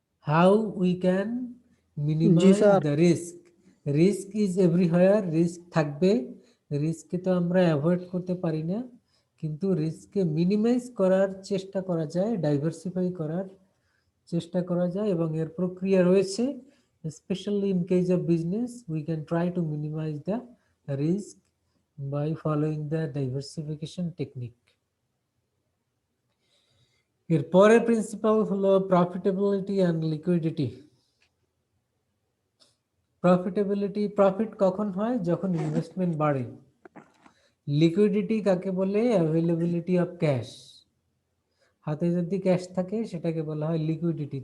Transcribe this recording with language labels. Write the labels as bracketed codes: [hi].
[en] How we can minimize [bn] sir. [en] the risk. Risk is everywhere, [bn] risk থাকবে, রিস্ককে তো আমরা avoid করতে পারি না, কিন্তু রিস্ককে মিনিমাইজ করার চেষ্টা করা যায়, ডাইভার্সিফাই করার চেষ্টা করা যায়, এবং এর প্রক্রিয়া রয়েছে। [en] Especially in case of business, we can try to minimize the risk by following the diversification technique. [bn] এর পরের প্রিন্সিপাল হলো profitability and liquidity. Profitability, profit কখন হয়, যখন ইনভেস্টমেন্ট বাড়ে। লিকুইডিটি কাকে বলে, অ্যাভেলেবিলিটি অফ ক্যাশ। হাতে যদি ক্যাশ থাকে সেটাকে বলা হয় লিকুইডিটি।